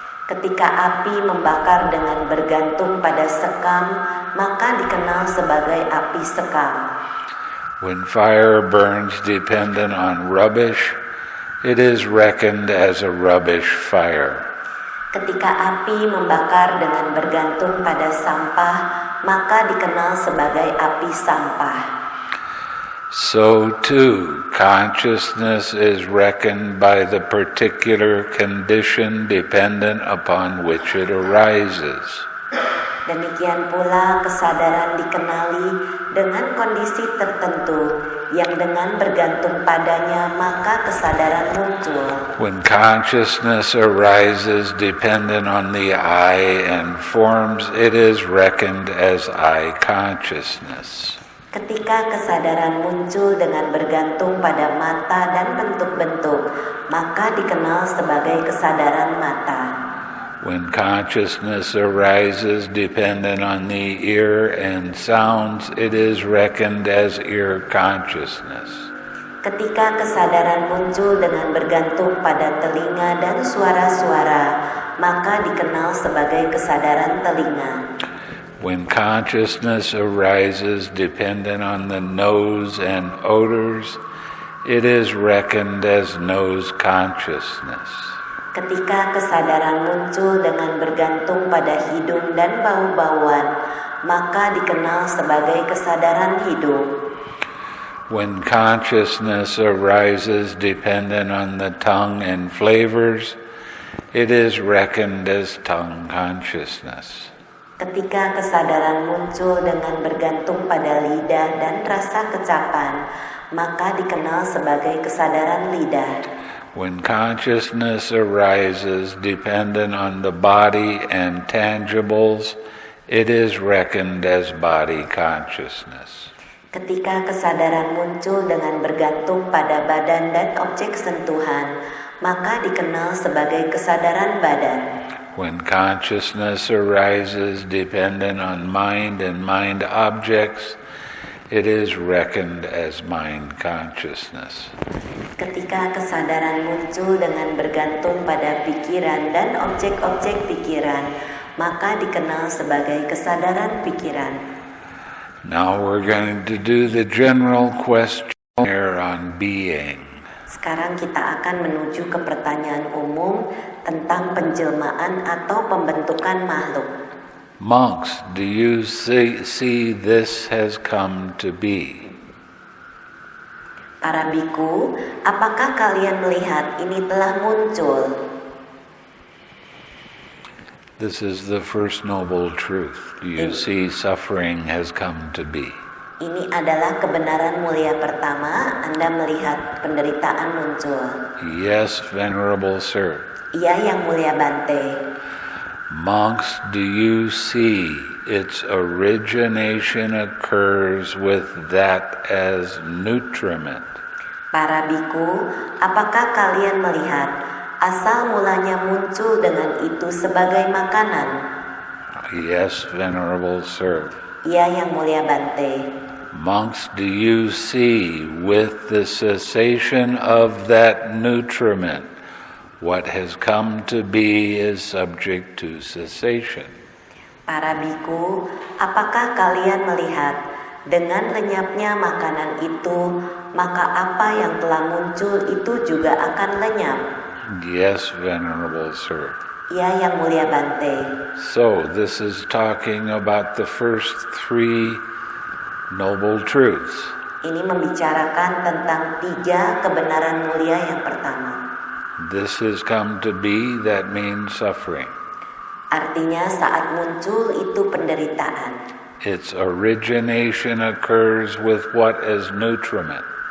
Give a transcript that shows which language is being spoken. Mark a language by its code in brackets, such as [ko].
[id] Ketika api membakar dengan bergantung pada sekam, maka dikenal sebagai api sekam. [en] When fire burns dependent on rubbish, it is reckoned as a rubbish fire. [id] Ketika api membakar dengan bergantung pada sampah, maka dikenal sebagai api sampah. [en] So too, consciousness is reckoned by the particular condition dependent upon which it arises. [id] Demikian pula kesadaran dikenali dengan kondisi tertentu yang dengan bergantung padanya maka kesadaran muncul. [en] When consciousness arises dependent on the I and forms, it is reckoned as I consciousness. [id] Ketika kesadaran muncul dengan bergantung pada mata dan bentuk-bentuk, maka dikenal sebagai kesadaran mata. [en] When consciousness arises dependent on the ear and sounds, it is reckoned as ear consciousness. [id] Ketika kesadaran muncul dengan bergantung pada telinga dan suara-suara, maka dikenal sebagai kesadaran telinga. [en] When consciousness arises dependent on the nose and odors, it is reckoned as nose consciousness. [id] Ketika kesadaran muncul dengan bergantung pada hidung dan bau-bauan, maka dikenal sebagai kesadaran hidung. [en] When consciousness arises dependent on the tongue and flavors, it is reckoned as tongue consciousness. [id] Ketika kesadaran muncul dengan bergantung pada lidah dan rasa kecapan, maka dikenal sebagai kesadaran lidah. [en] When consciousness arises dependent on the body and tangibles, it is reckoned as body consciousness. [id] Ketika kesadaran muncul dengan bergantung pada badan dan objek sentuhan, maka dikenal sebagai kesadaran badan. [en] When consciousness arises dependent on mind and mind objects, it is reckoned as mind consciousness. [id] Ketika kesadaran muncul dengan bergantung pada pikiran dan objek-objek pikiran, maka dikenal sebagai kesadaran pikiran. [en] Now we're going to do the general questionnaire on being. [id] Sekarang kita akan menuju ke pertanyaan umum tentang penjelmaan atau pembentukan makhluk. [en] Monks, do you see this has come to be? [id] Para biku, apakah kalian melihat ini telah muncul? [en] This is the first noble truth. Do you see suffering has come to be? [id] Ini adalah kebenaran mulia pertama, Anda melihat penderitaan muncul. [en] Yes, Venerable Sir. [id] Iya, Yang Mulia Bhante. [en] Monks, do you see its origination occurs with that as nutriment? [id] Para biku, apakah kalian melihat asal mulanya muncul dengan itu sebagai makanan? [en] Yes, Venerable Sir. [id] Iya, Yang Mulia Bhante. [en] Monks, do you see with the cessation of that nutriment, what has come to be is subject to cessation? [id] Para biku, apakah kalian melihat dengan lenyapnya makanan itu, maka apa yang telah muncul itu juga akan lenyap? [en] Yes, Venerable Sir. [id] Ya, Yang Mulia Bhante. [en] So, this is talking about the first three noble truths. [id] Ini membicarakan tentang 3 kebenaran mulia yang pertama. [en] This has come to be, that means suffering. [id] Artinya saat muncul itu penderitaan. [en] Its origination occurs with what as nutriment?